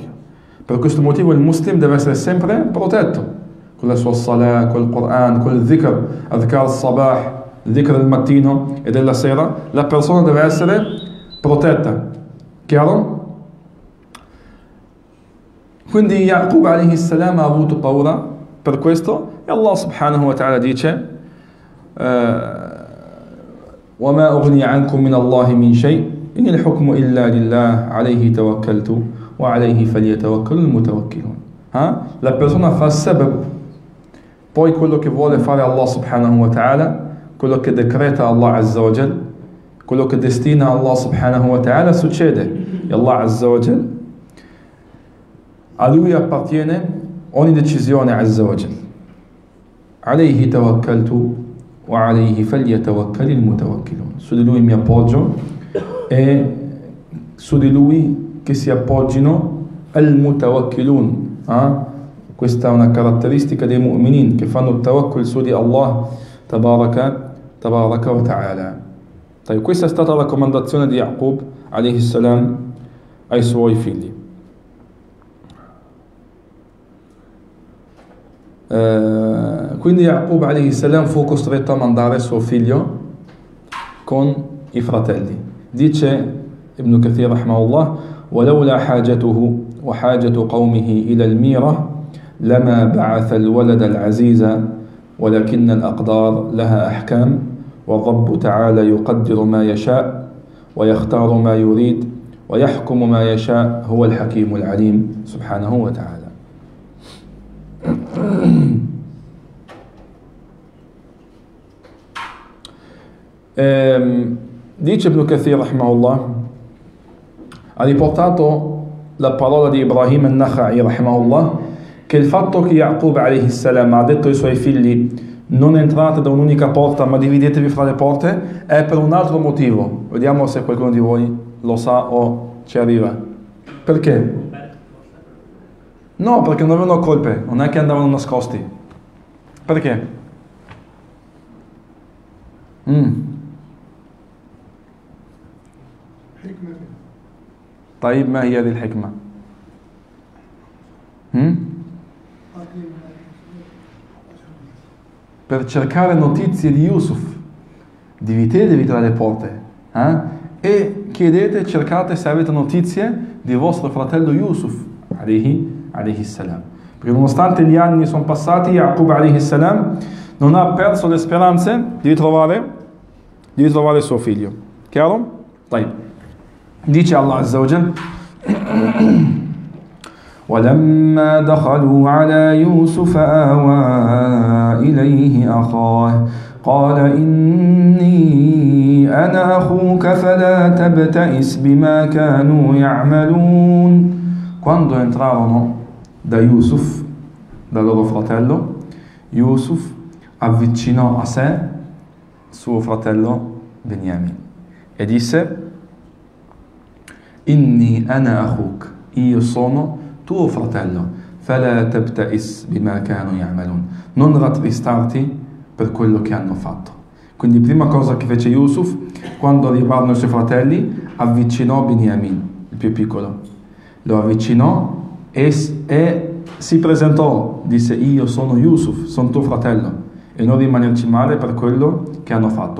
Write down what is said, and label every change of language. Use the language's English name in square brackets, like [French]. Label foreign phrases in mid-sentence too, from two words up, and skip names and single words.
[Italian] Per questo motivo il muslim deve essere sempre protetto con la sua salah, con il Quran, con il dhikr, [Arabic] أذكار الصباح, [Italian] il dhikr del mattino e della sera. La persona deve essere protetta. Chiaro? Quindi Yaqub [Arabic] عليه السلام [Italian] ha avuto paura per questo e Allah [Arabic] سبحانه وتعالى dice وَمَا أُغْنِي عَنْكُمْ مِنَ اللَّهِ مِنْ شَيْءٍ إِنِ الْحُكْمُ إِلَّا لِلَّهِ عَلَيْهِ تَوَكَّلْتُ وَعَلَيْهِ فَلْيَتَوَكَّلُ الْمُتَوَكِّلُونَ. [Italian] La persona fa sabab, poi quello che vuole fare Allah [Arabic] سبحانه وتعالى, [Italian] quello che decreta Allah [Arabic] عز وجل, [Italian] quello che destina Allah [Arabic] سبحانه وتعالى [Italian] succede. E Allah [Arabic] عز وجل, [Italian] a lui appartiene ogni decisione [Arabic] عز وجل. عَلَيْهِ تَوَكَّلْتُ وَعَلَيْهِ فَلْيَتَوَكَّلِ الْمُتَوَكِّلُونَ. [Italian] Su di lui mi appoggio e su di lui che si appoggino al-mutawakkilun. Questa è una caratteristica dei mu'minin che fanno tawakkul su di Allah [Arabic] تبارك وتعالى. [Italian] Questa è stata la raccomandazione di Yaqub [Arabic] عليه السلام [Italian] ai suoi figli. Quindi Yaqub [Arabic] عليه السلام [Italian] fu costretto a mandare suo figlio con i fratelli. [Arabic] Dice Ibn Kathir rahimahullah: ولولا حاجته وحاجة قومه إلى الميرة لما بعث الولد العزيز ولكن الأقدار لها أحكام والرب تعالى يقدر ما يشاء ويختار ما يريد ويحكم ما يشاء هو الحكيم العليم سبحانه وتعالى. [Italian] Dice Ibn Kathir rahimahullah, ha riportato la parola di Ibrahim al-Nakha'i rahimahullah, che il fatto che Yaqub alayhi salam ha detto ai suoi figli non entrate da un'unica porta ma dividetevi fra le porte è per un altro motivo. Vediamo se qualcuno di voi lo sa o ci arriva. Perché? No, perché non avevano colpe, non è che andavano nascosti. Perché? [Arabic] طيب ما هي هذه الحكمة؟ [Italian] Per cercare notizie di Yusuf, dividetevi tra le porte e chiedete, cercate se avete notizie di vostro fratello Yusuf [Arabic] عليه السلام. [Italian] Perché nonostante gli anni sono passati, Yaqub [Arabic] عليه السلام [Italian] non ha perso le speranze di ritrovare suo figlio. Chiaro? [Arabic] طيب. Dice Allah عز وجل: ولما دخلوا على يوسف آوى إليه أخاه قال إني أنا أخوك فلا تبتئس بما كانوا يعملون. [Italian] Quando entrarono da Yusuf, da loro fratello, Yusuf avvicinò a sé suo fratello Beniamin e disse: [Arabic] إني أنا أخوك, [Italian] io sono tuo fratello, [Arabic] فلا تبتئس بما كانوا يعملون, [Italian] non rattristarti per quello che hanno fatto. Quindi prima cosa che fece Yusuf, quando arrivarono i suoi fratelli, avvicinò Beniamin, il più piccolo, lo avvicinò e si presentò, disse: io sono Yusuf, sono tuo fratello, e non rimanerci male per quello che hanno fatto.